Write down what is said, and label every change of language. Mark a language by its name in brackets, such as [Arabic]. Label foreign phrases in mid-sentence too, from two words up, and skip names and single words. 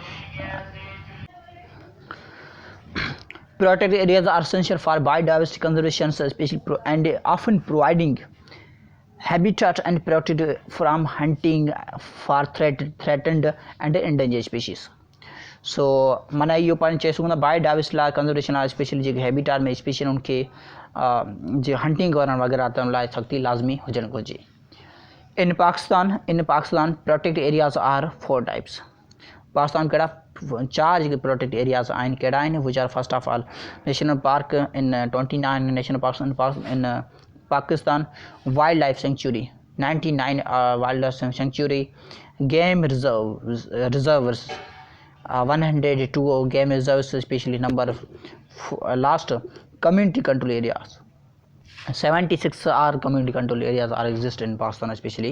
[English] Protected areas are essential for biodiversity conservation, especially and often providing habitat and protected from hunting for threatened and endangered species. [Sindhi] So माना यो पाण चई सघूं था बायोडाइवर्सिटी लाइ कंजर्वेशन लाइ स्पेशली जेके हैबिटाट में स्पेशल उनखे जे हंटिंग करण वग़ैरह त उन लाइ सख़्ती लाज़मी हुजणु घुरिजे [English] In Pakistan protected areas are 4 types. [Sindhi] पाकिस्तान कहिड़ा 4 जेके [English] protect areas [Sindhi] आहिनि कहिड़ा आहिनि [English] which are first of all national park in 29 national parks in Pakistan, wildlife sanctuary 99 wildlife sanctuary, game reserves 102 game reserves, especially number last community control areas 76 are community control areas are exist in Pakistan especially.